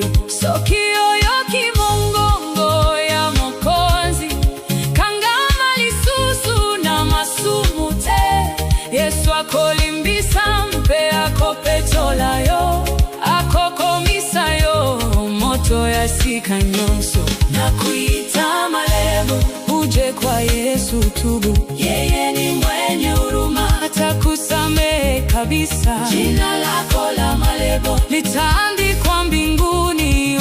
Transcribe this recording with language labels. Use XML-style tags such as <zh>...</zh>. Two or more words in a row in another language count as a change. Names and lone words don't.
<ln>Soki oyo kimongongo ya Mokonzi, kangama lisusu na masumu te. Yesu akolimbisa, mpe akopetola yo, akokomisa yo moto ya sika nyonso.</ln> <sw>Nakuita Malebo, uje kwa Yesu tubu. Yeye ni mwenye huruma, atakusamehe kabisa. Jina lako la Malebo litaandikwa mbinguni.</sw>